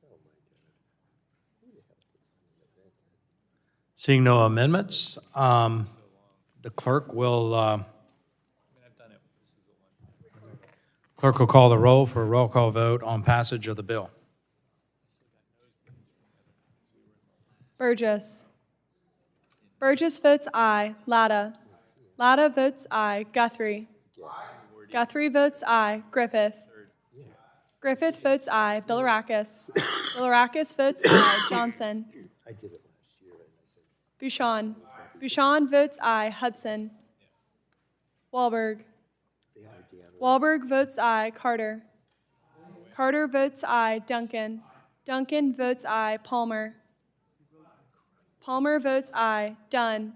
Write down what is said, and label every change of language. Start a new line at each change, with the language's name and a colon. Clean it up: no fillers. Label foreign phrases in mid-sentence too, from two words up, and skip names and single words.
English: Seeing no amendments, the clerk will call the roll for a roll call vote on passage of the bill. Burgess. Burgess votes aye. Latta. Latta votes aye. Guthrie. Guthrie votes aye. Griffith. Griffith votes aye. Bilirakis. Bilirakis votes aye. Johnson. I did it last year, and I said, Bouchon. Bouchon votes aye. Hudson. Wahlberg. Wahlberg votes aye. Carter. Carter votes aye. Duncan. Duncan votes aye. Palmer. Palmer votes aye. Dunn.